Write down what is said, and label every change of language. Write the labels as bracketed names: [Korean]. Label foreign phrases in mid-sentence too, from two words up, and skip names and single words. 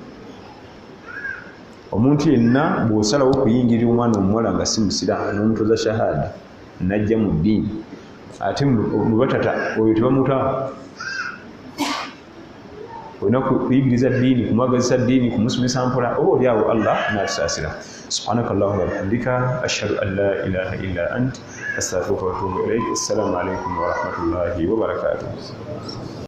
[Ganda] omuntu yenna bw'osalawo okuyingirira omwana omuwala nga si musiraamu n'omutoza shahada najja mu ddiini ate mu batata oyo tebamuta olina kuyigiriza ddiini kumwagazisa ddiini kumusomesa mpola oba oli awo Allah n'atusaasira [Arabic] سبحانك اللهم وبحمدك أشهد أن لا إله إلا أنت أستغفرك وأتوب إليك السلام عليكم ورحمة الله وبركاته